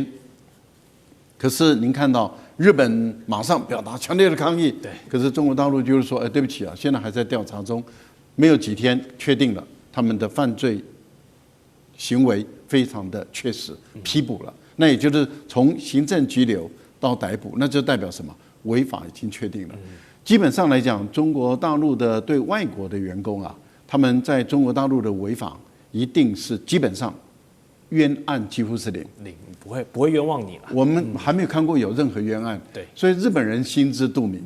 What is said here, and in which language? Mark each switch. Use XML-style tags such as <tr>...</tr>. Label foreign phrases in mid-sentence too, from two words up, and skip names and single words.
<zh>可是您看到日本馬上表達強烈的抗議，可是中國大陸就是說，對不起現在還在調查中，沒有幾天確定了他們的犯罪行為非常的確實，批捕了。那也就是從行政拘留到逮捕，那就代表什麼？違法已經確定了。基本上來講，中國大陸的對外國的員工他們在中國大陸的違法一定是基本上冤案幾乎是零，不會冤枉你了。我們還沒有看過有任何冤案，所以日本人心知肚明。</zh>